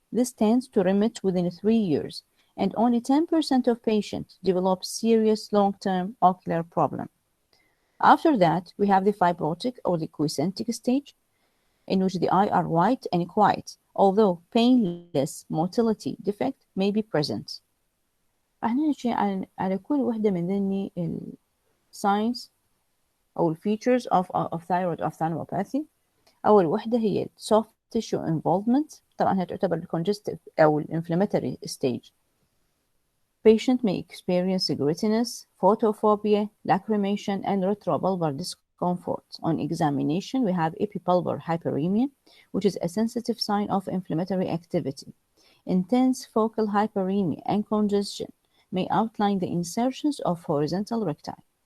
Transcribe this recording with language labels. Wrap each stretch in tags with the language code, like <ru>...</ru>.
<en>This tends to remit within 3 years, and only 10% of patients develop serious long-term ocular problem. After that, we have the fibrotic or leukocytic stage, in which the eye are white and quiet, although painless motility defect may be present.</en> <ar>احنا نحكي على كل وحدة من ذني signs أو features of thyroid ophthalmopathy. أول وحدة هي soft tissue involvement. طبعا هي تعتبر congestive أو inflammatory stage.</ar> <en>Patient may experience grittiness, photophobia, lacrimation, and retrobulbar discomfort. On examination, we have epipulbar hyperemia, which is a sensitive sign of inflammatory activity. Intense focal hyperemia and congestion may outline the insertions of horizontal recti.</en>